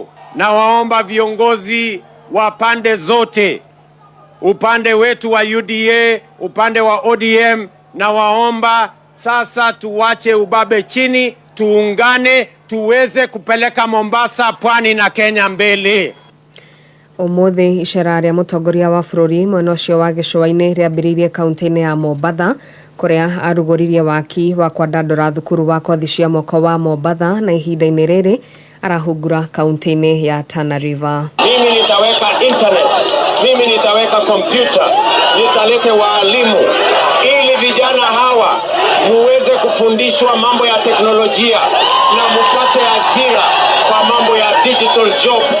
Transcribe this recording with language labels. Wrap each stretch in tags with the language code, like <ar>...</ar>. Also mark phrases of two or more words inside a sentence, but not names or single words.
<sw>Na waomba viongozi wa pande zote, upande wetu wa UDA, upande wa ODM, na waomba sasa tuwache ubabe chini, tuungane, tuweze kupeleka Mombasa, Pwani na Kenya mbele.</sw> <ki>Umuthi icera rĩa mũtongoria wa bũrũri mwena ũcio wa gĩcũa-inĩ rĩambĩrĩirie kaunti-inĩ ya Mombatha, kũrĩa arugũririe waki wa kwandandũra thukuru wa kothi cia moko wa Mombatha na ihinda-inĩ rĩrĩ arahungura kaunti-inĩ ya Tana River.</ki> <sw>Mimi nitaweka internet, mimi nitaweka kompyuta, nitalete waalimu ili vijana hawa muweze kufundishwa mambo ya teknolojia na mupate ajira kwa mambo ya</sw> <en>digital jobs.</en>